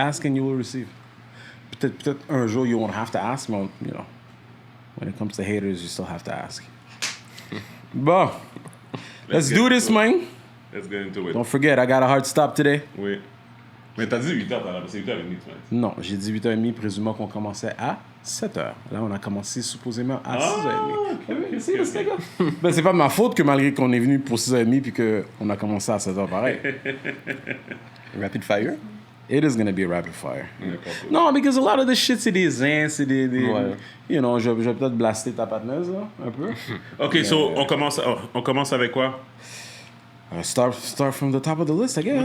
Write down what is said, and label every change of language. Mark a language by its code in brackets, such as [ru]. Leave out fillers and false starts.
[en] ask and you will receive. [fr] Peut-être un jour [en] you won't have to ask, but, you know, when it comes to haters, you still have to ask. Bon, let's do this, man. Let's get into it. Don't forget, I got a hard stop today. [fr] Oui. Mais t'as dit 8h, c'est 8h30, tu m'as dit. Non, j'ai dit 8h30, présumant qu'on commençait à 7h. Là, on a commencé supposément à 6h30. ok, C'est ce gars. Ben, c'est pas de ma faute que malgré qu'on est venu pour 6h30 puis qu'on a commencé à 7h pareil. [en] Rapid fire? It is gonna be a rapid fire. [fr] N'importe. [en] Non, because a lot of this shit, [fr] c'est des zins, c'est des Ouais. You know, je vais peut-être blaster ta patineuse, là, un peu. OK, so on commence avec quoi? [en] Start from the top of the list, I guess.